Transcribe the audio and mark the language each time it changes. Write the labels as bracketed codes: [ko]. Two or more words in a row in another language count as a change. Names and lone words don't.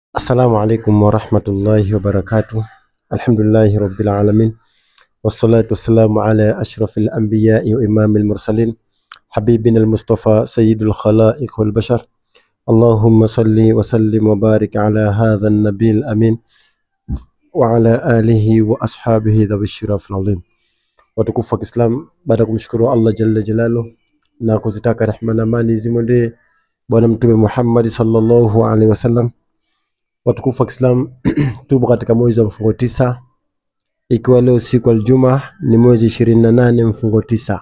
[ar] السلام عليكم ورحمة الله وبركاته. الحمد لله رب العالمين، والصلاة والسلام على أشرف الأنبياء وإمام المرسلين، حبيبنا المصطفى سيد الخلائق والبشر. اللهم صل وسلم وبارك على هذا النبي الأمين وعلى آله وأصحابه ذوي الشرف العظيم. [sw] Watukufu wa Kiislamu, baada kumshukuru Allah [ar] جل جلاله [sw] na kuzitaka rehema na amani zimwendee bwana mtume Muhammad [ar] صلى الله عليه وسلم. [sw] Watukufu wa Kiislamu, tupo katika mwezi wa mfungo 9, ikiwa leo siku ya Ijumaa ni mwezi 28 mfungo 9.